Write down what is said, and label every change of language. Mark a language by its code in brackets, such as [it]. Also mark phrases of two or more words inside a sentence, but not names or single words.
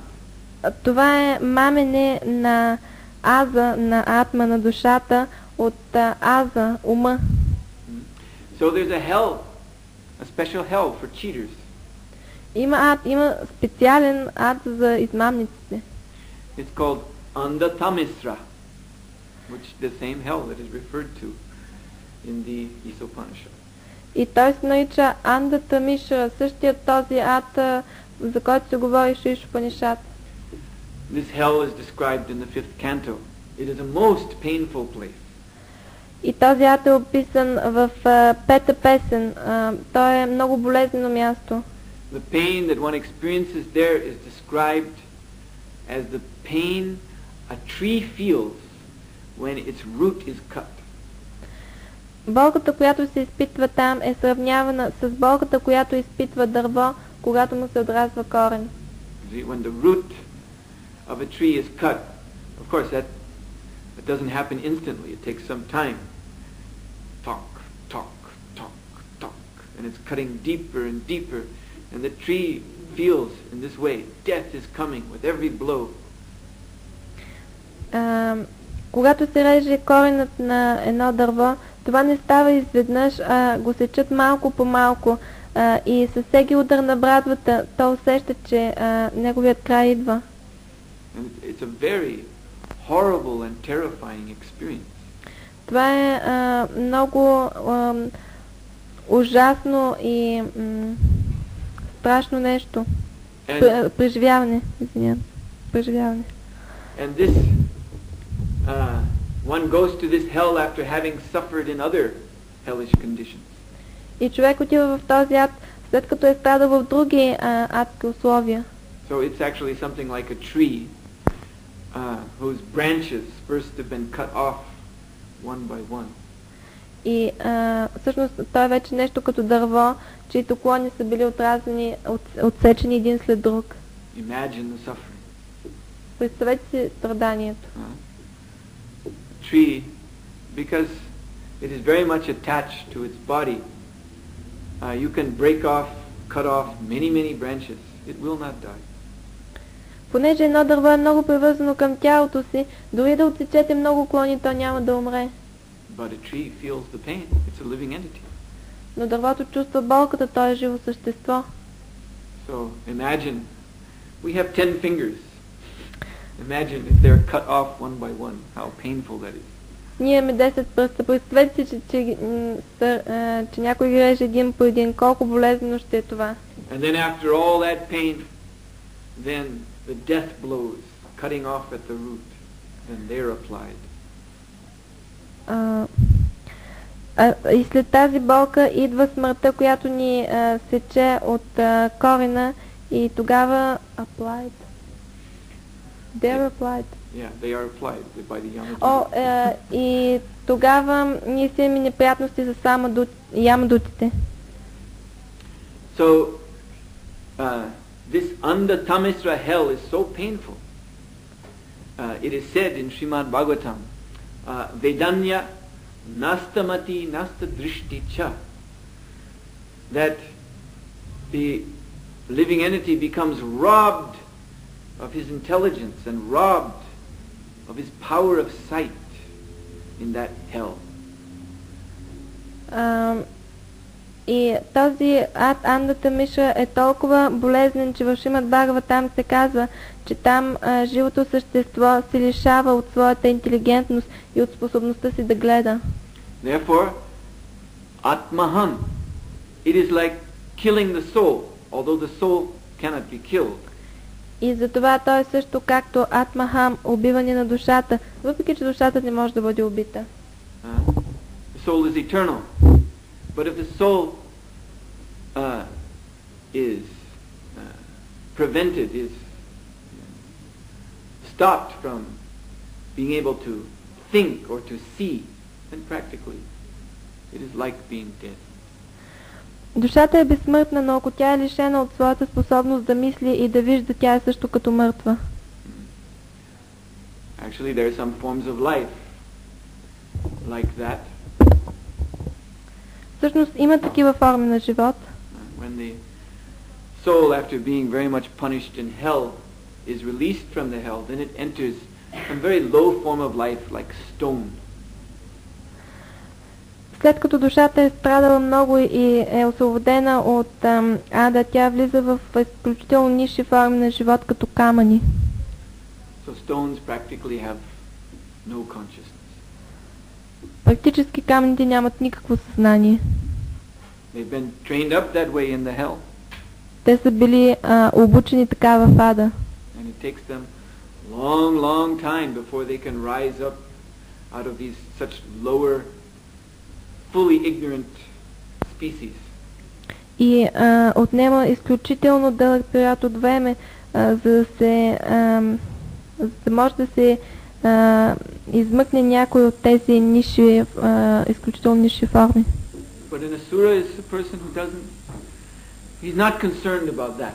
[bg] Това е мамене на аза, на атма, на душата, от аза, ума. [en] So there's a hell, a special hell for cheaters. [bg] Има специален ад за измамниците. [en] It's called Andatamisra, which is the same hell that is referred to in the Isopanishad. [bg] И той се нарича Андата Мишра, същия този ад, за който се говори в Ишупанишад. [en] This hell is described in the 5th canto. It is a most painful place. [bg] И този ад е описан в пета песен. То е много болезнено място. [en] The pain that one experiences there is described as the pain a tree feels when its root is cut. [bg] Болката, която се изпитва там, е сравнявана с болката, която изпитва дърво, когато му се отразва корен. [en] When the root of a tree is cut, of course that doesn't happen instantly. It takes some time. Talk, talk, talk, talk, and it's cutting deeper and deeper, and the tree feels in this way death is coming with every blow. [bg] Когато се реже коренът на едно дърво, това не става изведнъж, а го сечат малко по малко, и със всеки удар на брадвата то усеща, че неговият край идва. [en] And it's a very horrible and terrifying experience. [bg] Това е много ужасно и страшно нещо. Преживяване, извинявам. Преживяване. [en] And this one goes to this hell after having suffered in other hellish conditions. [bg] И човек отива в този ад, след като е страдал в други адски условия. [en] So it's actually something like a tree whose branches first have been cut off one by one. [bg] И всъщност той е вече нещо като дърво, чието клони са били отразени, отсечени един след друг. [en] Imagine the suffering. [bg] Представете си страданието. [en] Tree, because it is very much attached to its body, you can break off, cut off many branches. It will not die. [bg] Понеже едно дърво е много привързано към тялото си, дори да отсечете много клони, то няма да умре. [en] But a tree feels the pain. It's a living entity. [bg] Но дървото чувства болката, то е живо същество. [en] So imagine, we have 10 fingers. Imagine if they're cut off one by one, how painful that is. [bg] Ние имаме 10 пръста. Представете си, че някой реже един по един. Колко болезнено ще е това. [en] And then after all that pain, then the death blows, cutting off at the root, then they're applied. [bg] И след тази болка идва смъртта, която ни сече от корена и тогава applied. [en] They're applied. Yeah, they are applied by the Yamadutta. [bg] И тогава ние си имаме неприятности за ямадутите. [en] So, this Andatamisra hell is so painful. It is said in Srimad Bhagavatam, [sa] वेदन्या नष्टमति नष्टदृष्टि च, [en] that the living entity becomes robbed of his intelligence and robbed of his power of sight in that hell. [bg] И този ад Андата Миша е толкова болезнен, че в Шримад Бхагаватам се казва, че там живото същество се лишава от своята интелигентност и от способността си да гледа. [en] Therefore, Atmahan, it is like killing the soul, although the soul cannot be killed. [bg] И затова той е също както Атмахам, убиване на душата, въпреки че душата не може да бъде убита. [en] The soul is eternal. But if the soul is prevented, is stopped from being able to think or to see, then practically it is like being dead. [bg] Душата е безсмъртна, но ако тя е лишена от своята способност да мисли и да вижда, тя е също като мъртва. [en] Actually, there are some forms of life like that. [bg] Всъщност има такива форми на живот. [en] When the soul, after being very much punished in hell, is released from the hell, then it enters a very low form of life like stone. [bg] След като душата е страдала много и е освободена от ада, тя влиза в изключително нисши форми на живот като камъни. [en] So stones practically have no consciousness. [bg] Практически камъните нямат никакво съзнание. [en] They've been trained up that way in the hell. [bg] Те са били обучени така в ада. [en] And it takes them long time before they can rise up out of these such lower, fully ignorant species. [bg] И отнема изключително дълъг период от време, за да може да се измъкне някой от тези изключително нисши форми. [en] But an asura is a person who he's not concerned about that.